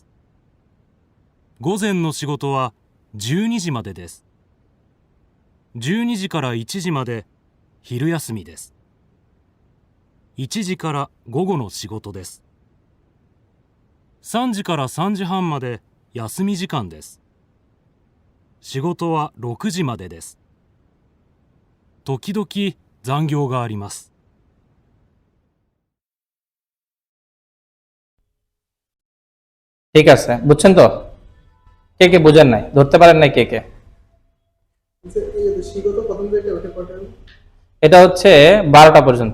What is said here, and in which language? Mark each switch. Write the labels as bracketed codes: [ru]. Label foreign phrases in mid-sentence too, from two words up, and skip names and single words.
[ja] 午前の仕事は12時までです。12時から1時まで昼休みです。1時から午後の仕事です。3時から3時半まで休み時間です。仕事は6時までです。時々残業があります。 [bn] ঠিক আছে, বুঝছেন তো? কে কে বুঝেন নাই, ধরতে পারেন নাই কে কে? আচ্ছা, এই যে শিগত প্রথম থেকে ওটা কটা হলো? এটা হচ্ছে 12টা পর্যন্ত।